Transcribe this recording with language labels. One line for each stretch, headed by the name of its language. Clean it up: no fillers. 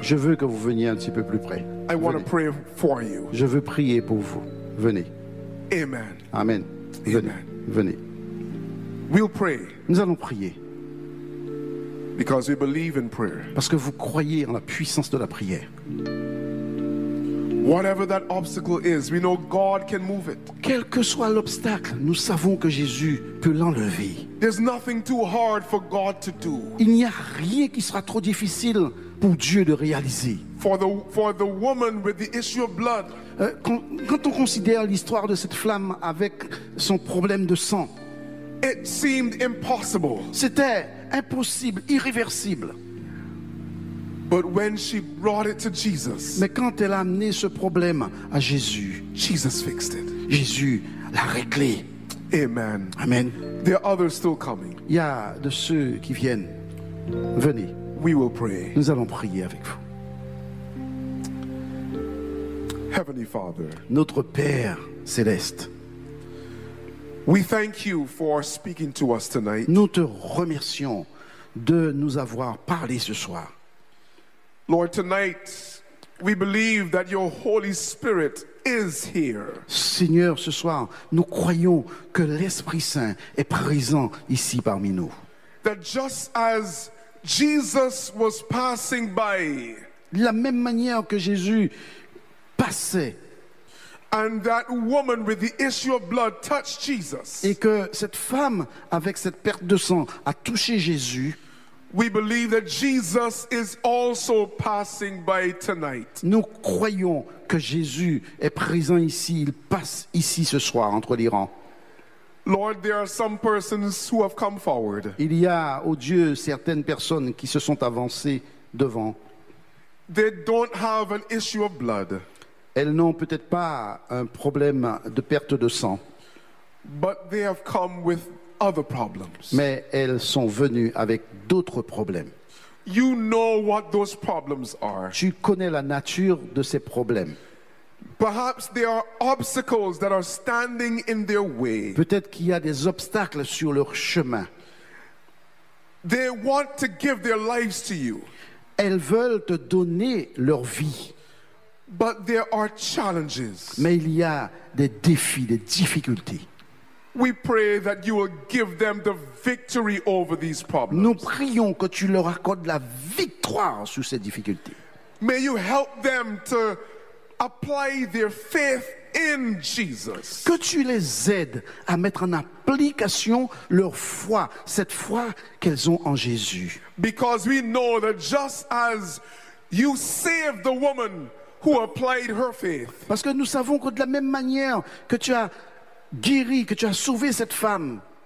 French: Je veux que vous veniez un petit peu plus près.
English: I want to pray for you.
French: Je veux prier pour vous. Venez.
English: Amen.
French: Amen. Venez.
English: We'll pray.
French: Nous allons prier.
English: Because we believe in prayer.
French: Parce que vous croyez en la puissance de la prière.
English: Whatever that obstacle is, we know God can move it.
French: Quel que soit l'obstacle, nous savons que Jésus peut l'enlever.
English: There's nothing too hard for God to do.
French: Il n'y a rien qui sera trop difficile pour Dieu de réaliser.
English: For the woman with the issue of blood.
French: Quand on considère l'histoire de cette femme avec son problème de sang,
English: it seemed impossible.
French: C'était impossible, irréversible.
English: But when she brought it to Jesus,
French: mais quand elle a amené ce problème à Jésus,
English: Jesus fixed it.
French: Jésus l'a réglé.
English: Amen.
French: Amen.
English: There are others still coming.
French: Il y a de ceux qui viennent. Venez.
English: We will pray.
French: Nous allons prier avec vous.
English: Heavenly Father,
French: notre Père céleste,
English: we thank you for speaking to us tonight.
French: Nous te remercions de nous avoir parlé ce soir.
English: Lord, tonight we believe that your Holy Spirit is here.
French: Seigneur, ce soir, nous croyons que l'Esprit Saint est présent ici parmi nous.
English: That just as Jesus was passing by,
French: la même manière que Jésus passait,
English: and that woman with the issue of blood touched Jesus,
French: et que cette femme avec cette perte de sang a touché Jésus,
English: we believe that Jesus is also passing by tonight.
French: Nous croyons que Jésus est présent ici, il passe ici ce soir entre les rangs.
English: Lord, there are some persons who have come forward.
French: Il y a, oh Dieu, certaines personnes qui se sont avancées devant.
English: They don't have an issue of blood.
French: Elles n'ont peut-être pas un problème de perte de sang.
English: But they have come with other problems.
French: Mais elles sont venues avec d'autres problèmes.
English: You know what those problems are.
French: Tu connais la nature de ces problèmes.
English: Perhaps there are obstacles that are standing in their way.
French: Peut-être qu'il y a des obstacles sur leur chemin.
English: They want to give their lives to you.
French: Elles veulent te donner leur vie.
English: But there are challenges.
French: Mais il y a des défis, des difficultés.
English: We pray that you will give them the victory over these problems.
French: Nous prions que tu leur accordes la victoire sur ces difficultés.
English: May you help them to apply their faith in Jesus.
French: Que tu les aides à mettre en application leur foi, cette foi qu'elles ont en Jésus.
English: Because we know that just as you saved the woman who applied her faith.
French: Parce que nous savons que de la même manière que tu as guéri, que tu as sauvé cette femme,